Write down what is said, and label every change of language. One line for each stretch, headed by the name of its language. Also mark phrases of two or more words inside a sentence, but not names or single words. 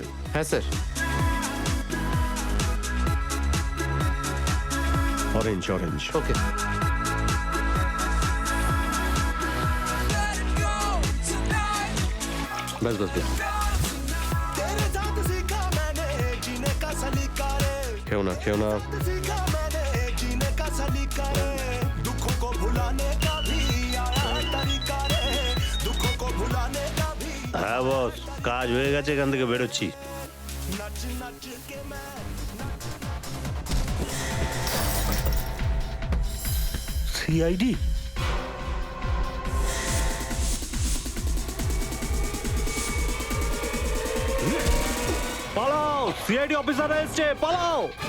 Bangla: হ্যাঁ স্যার।
English: orange orange.
Bangla: ওকে। ব্যাস ব্যাস ব্যাস।
Hindi: तेरे साथ सीखा मैंने जीने का सलीका रे,
Bangla: খেও না খেও না।
Hindi: सीखा मैंने जीने का सलीका रे, दुखों को भुलाने का भी आया तरीका रे, दुखों को भुलाने का भी।
Bangla: হ্যাঁ বস, কাজ হয়ে গেছে, এখান থেকে বেরোচ্ছি।
Hindi: नच नच के मैं
Bangla: সিআইডি? পালাও, সিআইডি অফিসার এসছে, পালাও।